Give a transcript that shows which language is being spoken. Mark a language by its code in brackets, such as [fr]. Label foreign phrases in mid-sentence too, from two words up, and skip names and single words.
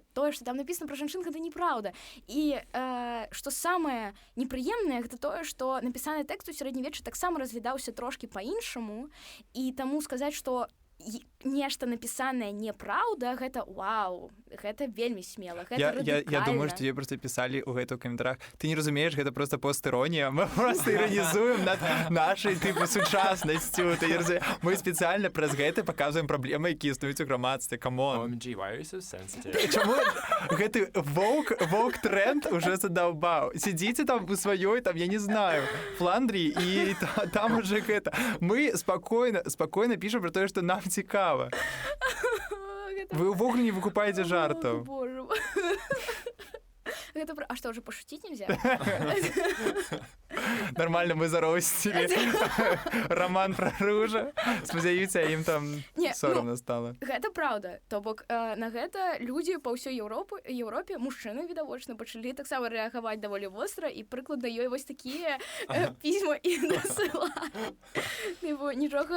[be] Тое, што там напісана пра жанчын, гэта неправда. І што самае непрыемнае, гэта тое, што напісаны тэкст у сярэднявеччы таксама разглядаўся трошкі па-іншаму, і таму сказаць, што нешта напісанае неправда, гэта вау, гэта вельмі смела, гэта радыкальна. Я думаю, што тебе проста пісалі ў гэтых каментарах. Ты не разумееш, гэта проста пост-іронія. Мы проста іранізуем над нашай тыпу сучаснасцю. Мы спецыяльна праз гэта паказваем праблемы, якія існуюць у грамадстве. Камон. [en] OMG, why are you so sensitive? [be] Чаму гэты воўк-тренд уже задаўбаў? Сидзіце там у сваёй, там, я не знаю, Фландрии, і там уже гэта. Мы спакойна пішем пра тое, што нам цікава. Вы ўвогуле не выкупаеце жартаў. [ru] А что, уже пошутить нельзя? Нормально, мы заростили. [be] Роман про ружа. Спадзяюся, ім там Не, сорамна стала. Гэта праўда. То бок на гэта людзі па ўсёй Еўропе, мужчыны відавочна, пачалі таксама рэагаваць даволі востра, і прыкладна ёй вось такія пісьма і насылаць. Нічога...